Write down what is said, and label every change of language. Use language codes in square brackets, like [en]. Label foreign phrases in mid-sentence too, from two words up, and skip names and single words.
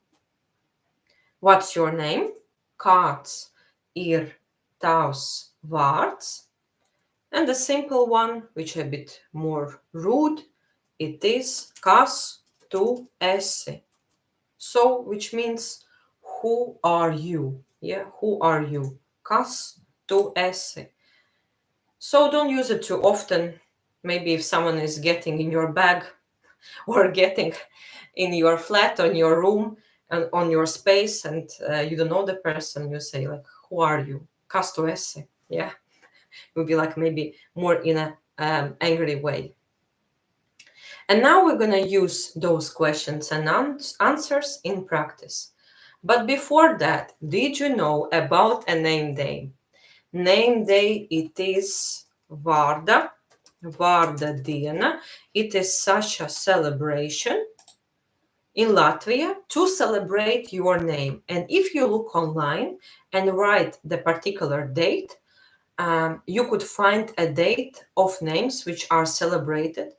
[en] What's your name? [lv] Kāds ir tavs vārds? [en] And the simple one, which is a bit more rude, it is [lv] kas tu esi. [en] So, which means who are you? Yeah, who are you? [lv] Kas tu esi. [en] So don't use it too often. Maybe if someone is getting in your bag or getting in your flat, on your room, and on your space, and you don't know the person, you say like, who are you? [lv] Kas tu esi. [en] Yeah, it would be like maybe more in a angry way. And now we're going to use those questions and answers in practice. But before that, did you know about a name day? Name day, it is [lv] vārda diena. [en] It is such a celebration in Latvia to celebrate your name. And if you look online and write the particular date, you could find a date of names which are celebrated.